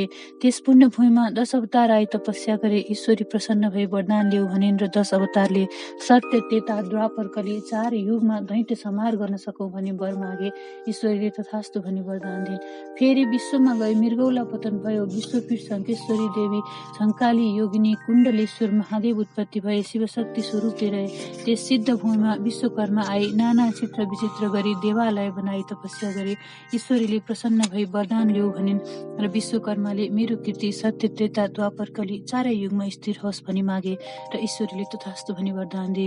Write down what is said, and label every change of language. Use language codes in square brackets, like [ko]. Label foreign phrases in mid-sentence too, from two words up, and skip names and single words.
[ne] त्यस पुण्य भूमिमा 10 अवतार आई तपस्या गरे। ईश्वरी प्रसन्न भई वरदान ल्याऊ भनिन् र 10 अवतारले सत्य त्रेता द्वापर कली 4 युगमा दैत्य संहार गर्न सकौँ भनी वर मागे। ईश्वरीले तथास्तु भनी वरदान दिन्। फेरि विश्वमा गई मृगौला पतन भयो। विश्वपीठ शङ्केश्वरी देवी शङ्काली योगिनी कुण्डलेश्वर महादेव उत्पत्ति भए शिवशक्ति स्वरूपले रहे। त्यस सिद्ध भूमिमा विश्वकर्मा आई नाना चित्र विचित्र गरी देवालय बनाई तपस्या गरे। ईश्वरीले प्रसन्न भई वरदान ल्याऊ भनिन् र विश्वकर्माले मेरो कीर्ति सत्य त्रेता द्वापर कली 4 युगमा स्थिर होस् भनी मागे र ईश्वरीले तथास्तु भनी वरदान दिए।